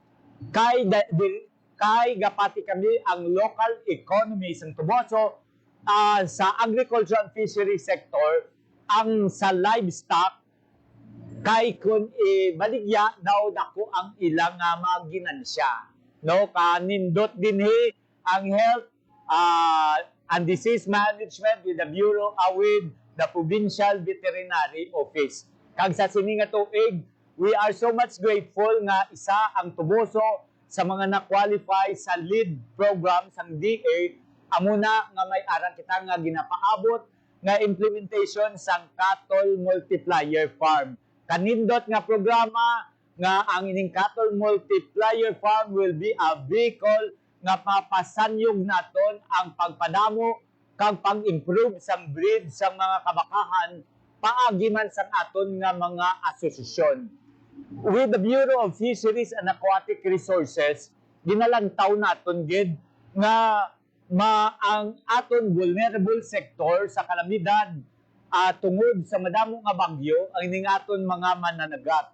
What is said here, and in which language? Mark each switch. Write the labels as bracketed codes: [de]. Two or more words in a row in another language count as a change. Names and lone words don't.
[hil] kay gapati kami ang [en] local economy [hil] sang Tuboso sa [en] agriculture and fishery sector [hil] ang sa livestock kay kun baligya daw dako ang ilang mga ginansya, no, kanindot dinhi ang [en] health and disease management with the Bureau with the Provincial Veterinary Office. [hil] Kag sa sini nga tuig, [en] we are so much grateful [hil] nga isa ang Tuboso sa mga na-qualify sa [en] lead program [hil] sang DA amuna nga may aral kita nga ginapaabot nga implementation sang [en] cattle multiplier farm. [hil] Kanindot nga programa nga ang ining [en] cattle multiplier farm will be a vehicle [hil] nga papasanyog naton ang pagpadamo kag pag-improve sang breed sang mga kabakahan paagi man sang aton nga mga asosasyon. [en] With the Bureau of Fisheries and Aquatic Resources, [hil] ginalantaw naton gid nga ang aton [en] vulnerable sector [hil] sa kalamidad tungod sa madamo nga bagyo ang ining aton mga mananagat.